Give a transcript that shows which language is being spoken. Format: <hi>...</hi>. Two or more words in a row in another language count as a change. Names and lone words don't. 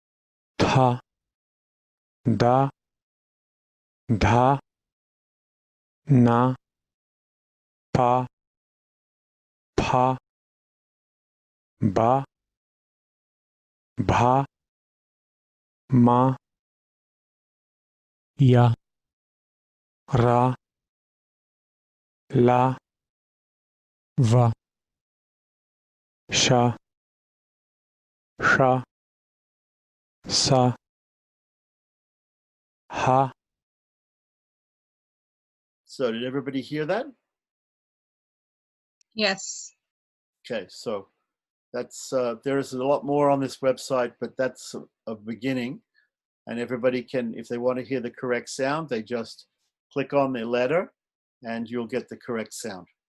<hi>Tha, Da, Dha, na, pa, pha, ba, bha, ma, ya, ra, la, va, sha, sha, sa, ha.</hi> <en>So did everybody hear that? Yes. Okay, so that's there's a lot more on this website, but that's a beginning. And everybody can, if they want to hear the correct sound, they just click on the letter and you'll get the correct sound.</en>